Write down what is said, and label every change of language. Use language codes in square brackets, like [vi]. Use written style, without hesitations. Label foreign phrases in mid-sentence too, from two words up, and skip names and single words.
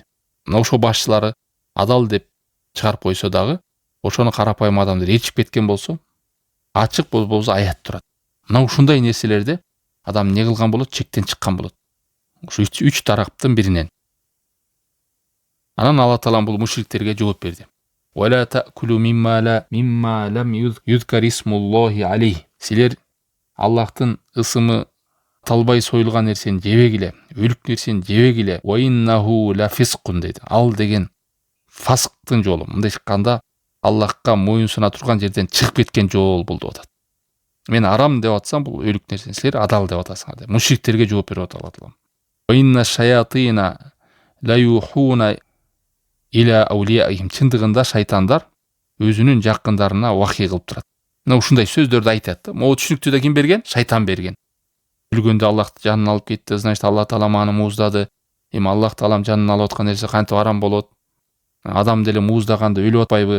[ky] Мына ошо башчылары адал деп чыгарып койсо дагы, ошону карапайым адамдар ээрчип кеткен болсо, ачык болбосо аят турат. Мына ушундай нерселерде адам не кылган болот? Чектен чыккан болот. Ушу үч тараптын биринен. Анан Алла Таалам бул мушриктерге жооп берди. [ar] وَلَا تَأْكُلُوا مِمَّا لَمْ يُذْكَرِ اسْمُ اللَّهِ عَلَيْهِ. [ky] Силер Аллахтын ысымы талбай союлган нерсени жебегиле, өлүк нерсени жебегиле. [ar] وَإِنَّهُ لَفِسْقٌ [ky] деди. Ал деген фасктын жолу. Мындай чыкканда Аллахка моюн суна турган жерден чыгып кеткен жол болду деп атат. Мен арам деп атсам, бул өлүк нерсени силер адал деп атасыңар деп. Мушриктерге жооп берип атат Алла Таалам. [ar] وَإِنَّ الشَّيَاطِينَ لَيُوحُونَ إلى أوليائهم. [ky] Чындыгында шайтандар өзүнүн жакындарына вахий кылып турат. Мына ушундай сөздөрдү айтат да. Могу түшүнүктү да ким берген? Шайтан берген. Өлгөндө Аллахты жанын алып кетти. Значит, Алла Таала аны мууздады. Эми Аллах Таалам жанын алып аткан нерсе кантип арам болот? Адам деле мууздаганда өлүп атпайбы?